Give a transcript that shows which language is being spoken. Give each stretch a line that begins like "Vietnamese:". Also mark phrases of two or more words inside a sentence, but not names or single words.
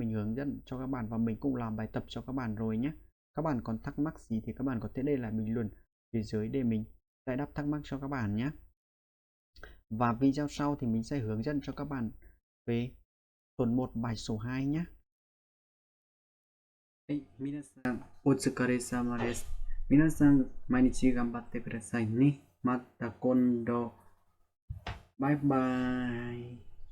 Vietnamese: Mình hướng dẫn cho các bạn và mình cũng làm bài tập cho các bạn rồi nhé. Các bạn còn thắc mắc gì thì các bạn có thể để lại bình luận phía dưới để mình giải đáp thắc mắc cho các bạn nhé. Và video sau thì mình sẽ hướng dẫn cho các bạn về tuần 1 bài số 2 nhé.
Japanese: はい、皆さんお疲れ様です。皆さん毎日頑張ってくださいね。また今度。バイバイ。